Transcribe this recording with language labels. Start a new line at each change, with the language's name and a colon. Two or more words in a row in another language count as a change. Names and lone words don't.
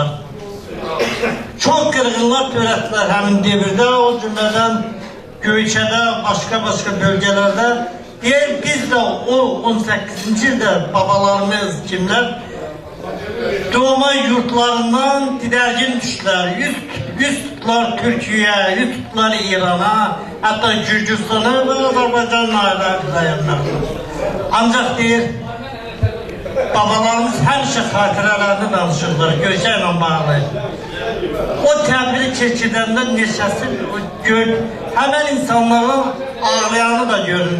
Azerbaijani: Çox qırğınlar törətdilər həmin devirdə, o cümlədən Göyçədə, başqa bölgələrdə. Biz də o 18-ci ildə babalarımız kimlər doğma yurtlarından didərgin düşdülər.
Turkish: Yüz tutdular Türkiye'ye, yüz tutdular İran'a, hatta Gürcistan'a ve Azərbaycan'a dayanlar.
Azerbaijani: Ancaq deyir, babalarımız həmişə xatirələrini danışırlar, Göyçə ilə bağlı. O təbiri keçidəndə neçəsi gör, həmən insanların ağlayanı da görün.